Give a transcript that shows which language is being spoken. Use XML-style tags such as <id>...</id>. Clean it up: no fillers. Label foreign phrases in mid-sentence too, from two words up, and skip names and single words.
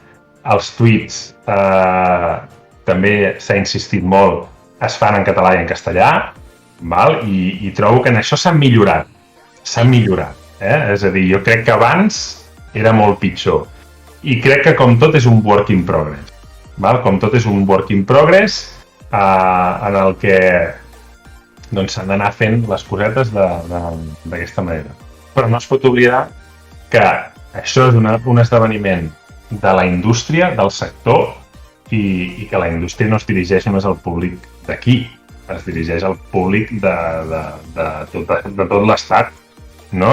<ca>Els tuits també s'ha insistit molt, es fan en català i en castellà, val? I trobo que en això s'ha millorat. És a dir, jo crec que abans era molt pitjor. I crec que com tot és un</ca> <en>work in progress.</en> <ca>Val? Com tot és un</ca> <en>work in progress</en> <ca>en el que s'han d'anar fent les cosetes d'aquesta manera. Però no es pot oblidar que això és un esdeveniment de la indústria, del sector, i que la indústria no es dirigeix només al públic d'aquí, es dirigeix al públic de tot l'estat, no?</ca>